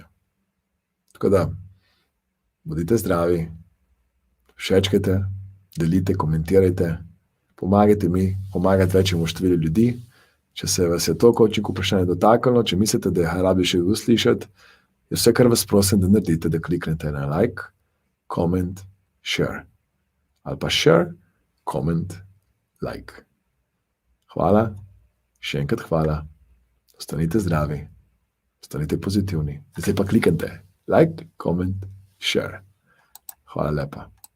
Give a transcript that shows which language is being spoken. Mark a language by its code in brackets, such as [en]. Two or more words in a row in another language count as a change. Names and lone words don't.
[sl] Tako da, bodite zdravi, všečkajte, delite, komentirajte, pomagajte mi, pomagajte večjemu številu ljudi. Če se vas je to coaching vprašanje dotaknilo, če mislite, da je rabi še uslišati, je vse, kar vas prosim, da naredite, da kliknete na [en] like, comment, share. [sl] Ali pa [en] share, comment, like. [sl] Hvala, še enkrat hvala, ostanite zdravi, ostanite pozitivni. Zdaj pa kliknite [en] like, comment, share. [sl] Hvala lepa.